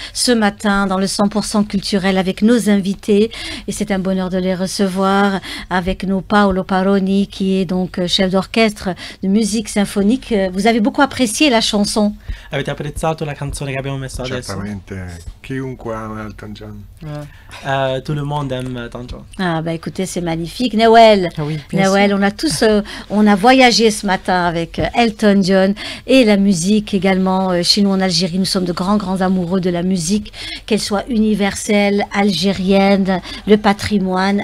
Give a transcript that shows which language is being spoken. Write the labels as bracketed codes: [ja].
[fr] Ce matin dans le 100% culturel avec nos invités, et c'est un bonheur de les recevoir avec nous. Paolo Paroni qui est donc chef d'orchestre de musique symphonique. Vous avez beaucoup apprécié la chanson. [it] Avete apprezzato la canzone che abbiamo messo adesso? Certamente, chiunque ama Elton John. [fr] Tout le monde aime Elton John. Ah bah écoutez, c'est magnifique. Nawel, Oui, on a tous, on a voyagé ce matin avec Elton John et la musique également. Chez nous en Algérie, nous sommes de grands amoureux de la musique, qu'elle soit universelle, algérienne, le patrimoine.